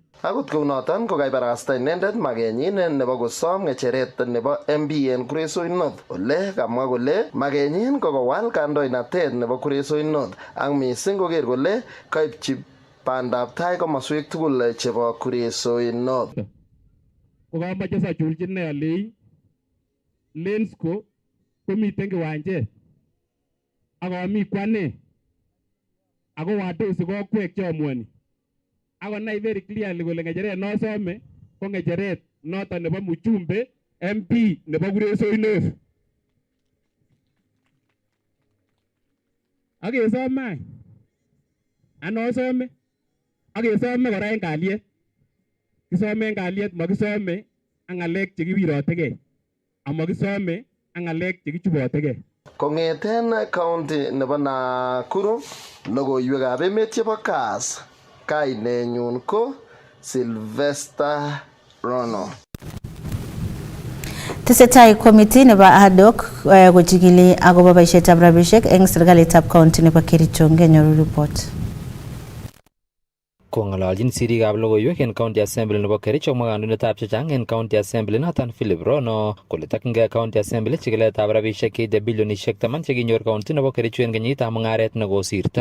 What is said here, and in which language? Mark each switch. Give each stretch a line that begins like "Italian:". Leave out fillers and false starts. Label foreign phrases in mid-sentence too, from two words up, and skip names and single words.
Kalenjin: Akot kounoton kokaibarasta inendet makenyin nebo kosom ng'echeret nebo MP en Kuresoi North ole kamwa kole makenyin kokowal kandoinatet nebo Kuresoi North ak missing koker kole kaipchi bandab tai komoswek tugul chebo Kuresoi North. Kokamoche sachulchin ne alei Lensco komiten kiwanjet ak ami kwane ako wadosi kokwek chomuani. Ako nai
English: very clearly
Kalenjin: kole ng'echeret nosome ko ng'echeret noton nebo Muchumbe MP nebo Kuresoi North. Akesome anosome akesome kora en kalyet. Kisome en kalyet makisome ak ng'alek chekiwirotegei amakisome ak ng'alek chekichubotegei. Kong'eten county nebo Nakuru logoiwekab emet chebo Kass. Kainenyun ko Sylvester Rono. Tesetai committee nebo
English: ad hoc
Kalenjin: kochikili akobo boisietab rabisiek eng serikalitab county nebo Kericho. Ngenyoru report. Kong'ololjin sirikab logoiwek en County Assembly nebo Kericho mwa kandoindetab chechang en County Assembly noton Philip Rono kole tokyin County Assembly chikiletab rabisiek cheite bilionisiek 10 chekinyor county nebo Kericho en kenyitab mung'aret nekosirto.